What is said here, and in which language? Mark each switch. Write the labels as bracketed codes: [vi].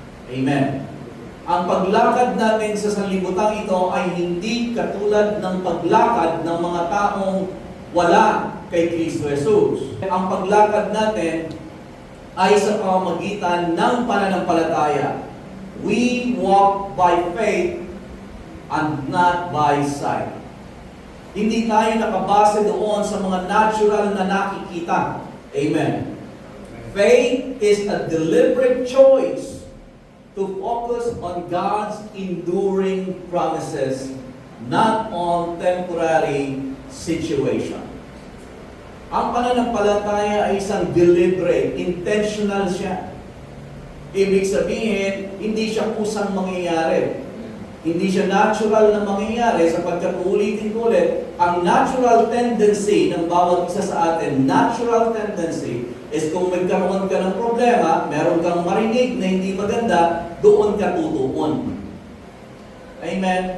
[tl] Amen. Ang paglakad natin sa sanlibutan ito ay hindi katulad ng paglakad ng mga taong wala kay Kristo Jesus. Ang paglakad natin ay sa pamamagitan ng pananampalataya. [en] We walk by faith and not by sight. [tl] Hindi tayo nakabase doon sa mga natural na nakikita. Amen. [en] Faith is a deliberate choice to focus on God's enduring promises, not on temporary situation. [tl] Ang pananampalataya ay isang deliberate, intentional siya. Ibig sabihin, hindi siya kusang mangyayari. Hindi siya natural na mangyayari sapagkat ulitin ko ulit, ang natural tendency ng bawat isa sa atin, natural tendency, is kung magkaroon ka ng problema, meron kang marinig na hindi maganda, doon ka tutuon. Amen?